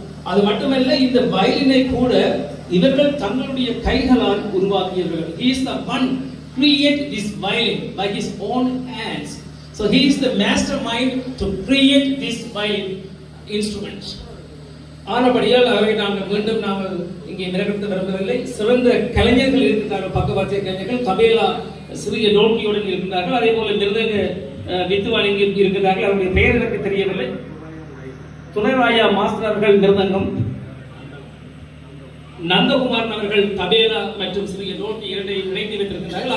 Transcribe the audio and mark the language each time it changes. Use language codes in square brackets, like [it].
[ta] அது மட்டுமல்ல, இந்த வயலினை கூட இவர்கள் தங்களுடைய கைகளால் உருவாக்கியவர்கள். [en] He is the one create this violin by his own hands. So he is the mastermind to create this violin instrument. [ta] ஆனபடியால் அவரை நாங்கள் இங்கே மிரகத்த விரும்பவில்லை. சிறந்த கலைஞர்கள் இருக்கிறார்கள், பக்கவாத்திய கலைஞர்கள், தபேலா சிறிய டோல்கியுடன் இருக்கிறார்கள். அதே போல மிருதங்க வித்துவான் இங்கே இருக்கிறார்கள். அவருடைய பெயர் எனக்கு தெரியவில்லை. துணைராயா மாஸ்டர் அவர்கள் மிருதங்கம், நந்தகுமாரன் அவர்கள் தபேலா மற்றும் சிறிய டோல்கி 2ஐயும் இணைந்து வைத்திருக்கிறார்கள்.